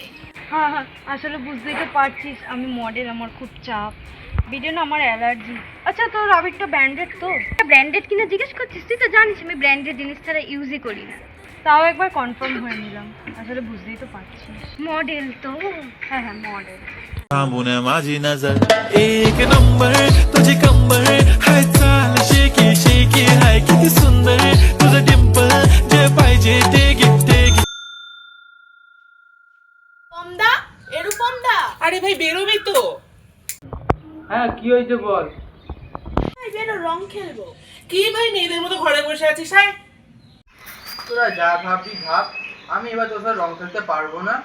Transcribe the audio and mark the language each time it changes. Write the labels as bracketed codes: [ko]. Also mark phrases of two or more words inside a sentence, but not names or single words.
[bn] হ্যাঁ হ্যাঁ, আসলে বুঝতেই তো পারছিস আমি মডেল, আমার খুব চাপ, ভিডিও না আমার অ্যালার্জি। আচ্ছা তোর আবিরটা ব্র্যান্ডেড তো? ব্র্যান্ডেড কিনা জিজ্ঞেস করছিস? তুই তো জানিস আমি ব্র্যান্ডেড জিনিস ছাড়া ইউজই করি না। তাও একবার কনফার্ম হয়ে নিলাম, আসলে বুঝতেই তো পারছিস মডেল তো। হ্যাঁ হ্যাঁ মডেল। [mr] थांबून माझी नजर एक नंबर तुझी कंबर हाय चाल शेकी शेकी हाय किती सुंदर तुझं डिंपल जे पाहिजे ते घे ते घे। [bn] পমদা এরকম দা। আরে ভাই বেরোবি তো? হ্যাঁ, কি হয়েছে বল। ভাই বেরো, রং খেলবো। কি ভাই মেয়েদের মতো ঘরে বসে আছিস? হাই তোরা যা ভাববি ভাব, আমি এবার তোর সাথে রং খেলতে পারবো না।